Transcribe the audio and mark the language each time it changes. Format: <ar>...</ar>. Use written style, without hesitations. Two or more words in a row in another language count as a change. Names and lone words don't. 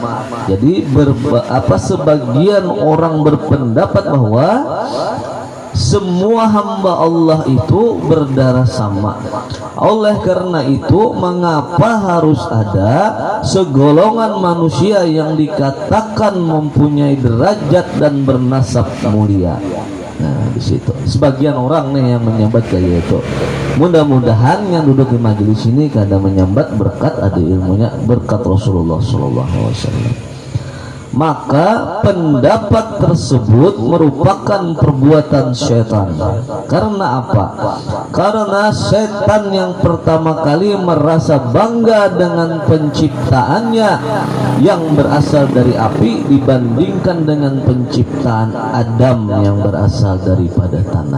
<id>Jadi sebagian orang berpendapat bahwa semua hamba Allah itu berdarah sama. Oleh karena itu, mengapa harus ada segolongan manusia yang dikatakan mempunyai derajat dan bernasab mulia?</id> <bjn>Nah, di situ sebagian orang nih yang menyambat kayak itu.</bjn> <id>Mudah-mudahan yang duduk di majelis ini kada menyambat berkat ada ilmunya, berkat Rasulullah</id> <ar>sallallahu alaihi wasallam.</ar> <id>Maka pendapat tersebut merupakan perbuatan setan. Karena apa? Karena setan yang pertama kali merasa bangga dengan penciptaannya yang berasal dari api dibandingkan dengan penciptaan Adam yang berasal daripada tanah.</id>